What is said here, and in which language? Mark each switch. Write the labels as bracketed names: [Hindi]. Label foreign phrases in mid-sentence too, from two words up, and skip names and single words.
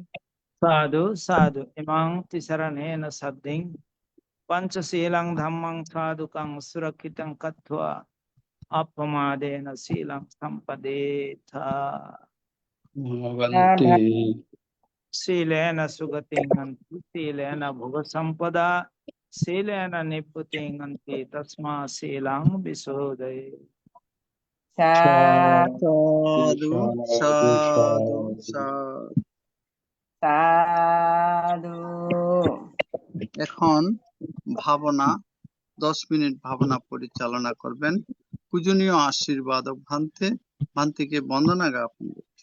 [Pali] Sadhu Sadhu Imang Tisaranena Sadding Panchasilang Dhammang Sadhukang Surakitang Kattva Appamadena Silang Sampadetha Bhavanti. Silena sugatinganti, silena bhoga sampada, silena niputinganti, tasma silang visodaya. Sadhu, সাধু sadhu, সাধু sadhu. সাধু। সাধু। [Bangla] এখন ভাবনা 10 মিনিট ভাবনা পরিচালনা করবেন পূজনীয় আশীর্বাদক ভান্তিকে বন্দনা জ্ঞাপন করছি।